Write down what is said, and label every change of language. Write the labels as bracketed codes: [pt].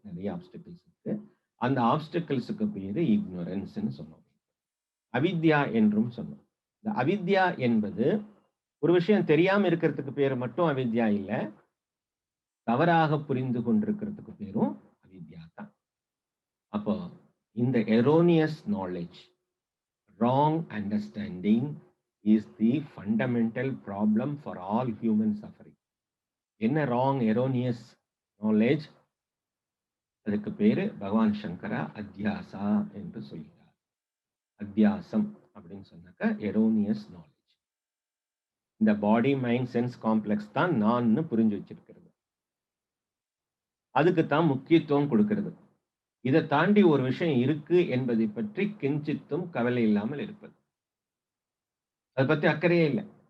[ta] நிறைய ஆப்ஸ்டக்கிள்ஸ் இருக்கு. அந்த ஆப்ஸ்டக்கிள்ஸுக்கு பேரு இக்னோரன்ஸ்ன்னு சொன்னோம். அவித்யா என்றும் சொன்னோம். இந்த அவித்யா என்பது ஒரு விஷயம் தெரியாம இருக்கிறதுக்கு பேரு மட்டும் அவித்யா இல்ல, தவறாக புரிந்து கொண்டிருக்கிறதுக்கு பேரும் அவித்யா தான். அப்போ இந்த [en] Erroneous knowledge, wrong understanding is the fundamental problem for all human suffering. [ta] என்ன [en] wrong erroneous knowledge? [ta] அதுக்கு பேரு பகவான் சங்கரா அத்தியாசா என்று சொல்கிறார். அத்தியாசம் அப்படின்னு சொன்னாக்க எரோனியஸ் நாலேஜ். இந்த பாடி மைண்ட் சென்ஸ் காம்ப்ளெக்ஸ் தான் நான் புரிஞ்சு வச்சிருக்கிறது. அதுக்கு தான் முக்கியத்துவம் கொடுக்கிறது. இதை தாண்டி ஒரு விஷயம் இருக்கு என்பதை பற்றி கிஞ்சித்தும் கவலை இல்லாமல் இருப்பது. அதை பத்தி அக்கறையே இல்லை.